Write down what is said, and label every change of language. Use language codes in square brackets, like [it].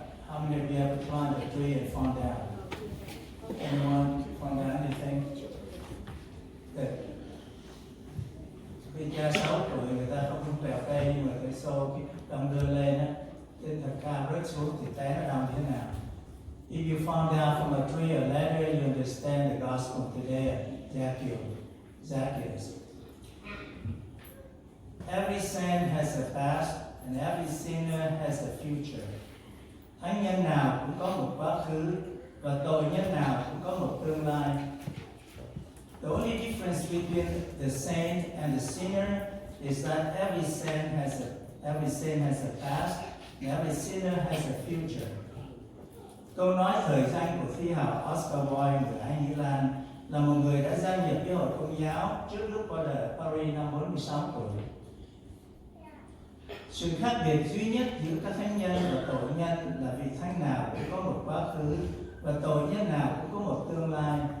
[en] How many of you ever climbed a tree and fallen down? Anyone fallen down anything? Good. [vi] Khi cha 6 tuổi người ta không trèo cây nhưng mà cái xô cái đong đưa lên á, trên thật cao rớt xuống thì té nó đong thế nào? [en] If you fall down from a tree or ladder, you understand the gospel today, Zacchaeus. Every saint has a past, and every sinner has a future. [vi] Thánh nhân nào cũng có một quá khứ, và tội nhân nào cũng có một tương lai. [en] The only difference between the saint and the sinner is that every saint has a past, and every sinner has a future. [vi] Câu nói thời danh của thi hào Oscar Wilde người Anh Hy Lan là một người đã gia nhập với hội Công giáo trước lúc qua đời ở Paris năm 46 tuổi. Sự khác biệt duy nhất giữa các thánh nhân và tội nhân là vị thánh nào cũng có một quá khứ và tội nhân nào cũng có một tương lai.